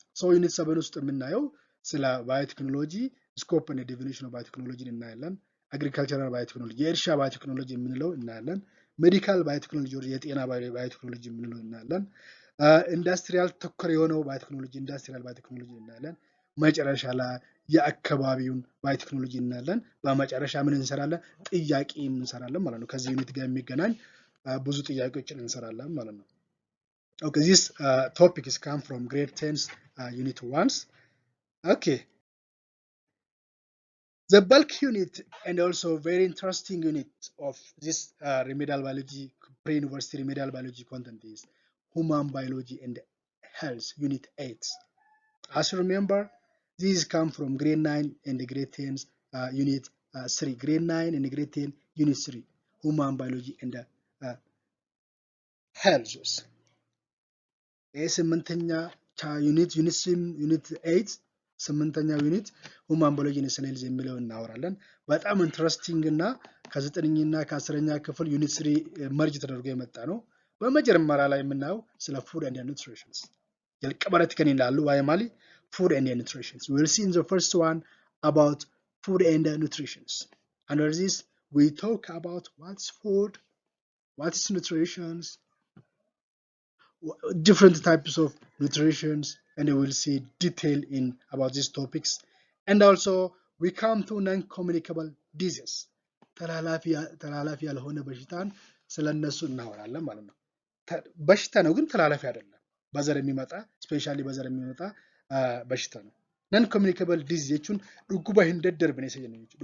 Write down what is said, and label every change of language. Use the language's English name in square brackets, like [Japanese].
[Amharic] So unit 7 ውስጥ የምናየው ስለ ባዮቴክኖሎጂ ስኮፕ እና ዴፊኒሽን ኦፍ ባዮቴክኖሎጂ እናያለን። አግሪካልቸራል ባዮቴክኖሎጂ የእርሻ ባዮቴክኖሎጂ የምንለው እናያለን። ሜዲካል ባዮቴክኖሎጂ የጤና ባዮቴክኖሎጂ የምንለው እናያለን። ኢንዱስትሪያል ተኮር የሆነው ባዮቴክኖሎጂ ኢንዱስትሪያል ባዮቴክኖሎጂ እናያለን። መጨረሻ ላይ የአካባቢውን ባዮቴክኖሎጂ እናያለን። በመጨረሻ ምን እንሰራለን? ጥያቄ እንሰራለን ማለት ነው። ከዚህ ዩኒት ጋር የሚገናኝ ብዙ ጥያቄዎችን እንሰራለን ማለት ነው። [English] Okay, this topic is come from grade 10 unit 1. Okay, the bulk unit and also very interesting unit of this remedial biology, pre-university remedial biology content is human biology and health unit 8. As you remember, these come from grade 9 and grade 10 unit 3. Grade 9 and grade 10 unit 3, human biology and health. [Amharic] ስምንተኛ ዩኒት 8 ስምንተኛ ዩኒት ሁማን ባዮሎጂ ኤንድ ሴልስ የሚለው እናወራለን። በጣም ኢንትረስቲንግ እና ከ9ኛ ከ10ኛ ክፍል ዩኒት 3 መርጅ ተደርጎ የመጣ ነው። በመጀመሪያ ላይ የምናየው ስለ ፉድ ኤንድ ኒውትሪሽንስ የልቀበረት ከን ይላሉ ዋይማሊ ፉድ ኤንድ ኒውትሪሽንስ [English] we will see in the first one about food and nutritions. Under this we talk about what's food, what is nutritions, different types of nutritions, and we will see detail in about these topics. And also we come to non-communicable diseases. [Amharic] ተላላፊ ያልሆነ በሽታን ስለነሱ እናወራለን ማለት ነው። በሽታ ነው ግን ተላላፊ አይደለም። በዘር የሚመጣ ስፔሻሊ በዘር የሚመጣ በሽታ ነው። [Oromo] non-communicable disease jechuun dhukkuba hin daddarbine isa jenna jechuudha.